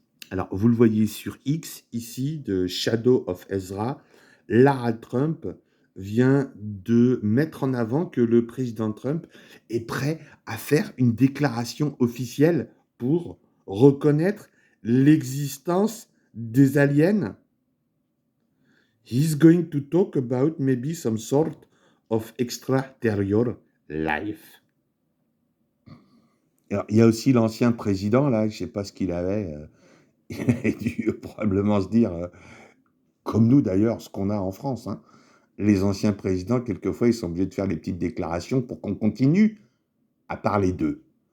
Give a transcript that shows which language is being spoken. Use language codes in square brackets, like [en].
[fr] Alors, vous le voyez sur X, ici, de Shadow of Ezra, Lara Trump vient de mettre en avant que le président Trump est prêt à faire une déclaration officielle pour reconnaître l'existence des aliens. [en] He's going to talk about maybe some sort of extraterrestrial life. [fr] Alors, il y a aussi l'ancien président, là, je ne sais pas ce qu'il avait, il a dû probablement se dire, comme nous d'ailleurs, ce qu'on a en France, hein. Les anciens présidents, quelquefois, ils sont obligés de faire des petites déclarations pour qu'on continue à parler d'eux.